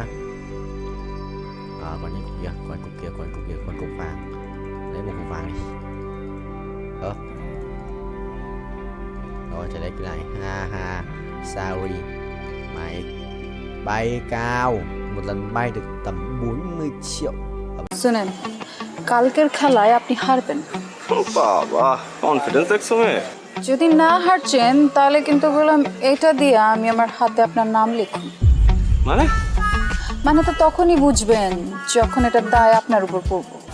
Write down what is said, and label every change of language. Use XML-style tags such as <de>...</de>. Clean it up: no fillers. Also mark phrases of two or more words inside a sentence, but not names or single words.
<vi>Còn những cục kia, còn cục vàng. Lấy một cục vàng đi. Rồi trở lại cái này.</vi> <en>Ha sorry.</en> <vi>Mày bay cao, một lần bay được tầm 40 triệu.</vi> <bn>শুনেন, কালকের খেলায় আপনি হারবেন। বাবা, কনফিডেন্স দেখছো মেয়ে? যদি না হারছেন তাহলে কিন্তু বললাম এটা দিয়ে আমি আমার হাতে আপনার নাম লিখুন। মানে তো তখনই বুঝবেন যখন এটার দায় আপনার উপর পড়বে।</bn>